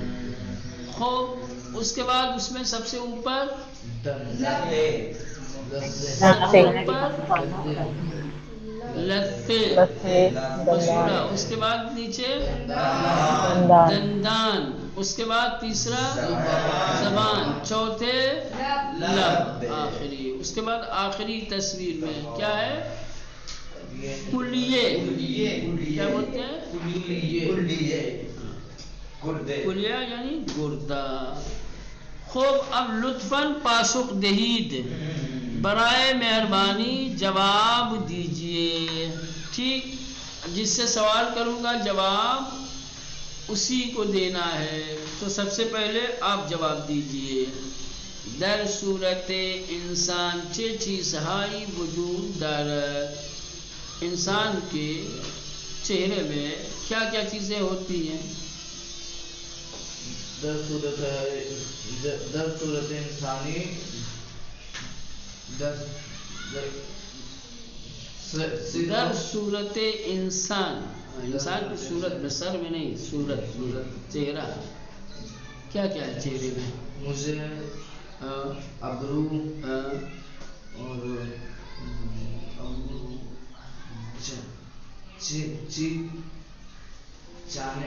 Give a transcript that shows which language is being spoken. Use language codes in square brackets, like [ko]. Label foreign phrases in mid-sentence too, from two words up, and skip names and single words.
[ur] خوب اس کے بعد اس میں سب سے اوپر لتے مسوڑا، اس کے بعد نیچے دندان، اس کے بعد تیسرا زبان، چوتھے لب، آخری، اس کے بعد آخری تصویر میں کیا ہے؟ کلیے، کیا بولتے ہیں؟ کلیہ یعنی گردہ۔ خوب اب [fa] لطفاً پاسخ دہید، [ur] برائے مہربانی جواب دیجئے، ٹھیک؟ جس سے سوال کروں گا جواب اسی کو دینا ہے، تو سب سے پہلے آپ جواب دیجئے۔ [fa] در صورت انسان چه چیزهایی وجود دارد، [ur] انسان کے چہرے میں کیا کیا چیزیں ہوتی ہیں؟ [fa] در صورت انسانی در [ur] صورت انسان، انسان کی صورت میں، سر میں نہیں، صورت، چہرہ کیا کیا ہے چہرے میں؟ مجھے ابرو اور چانے،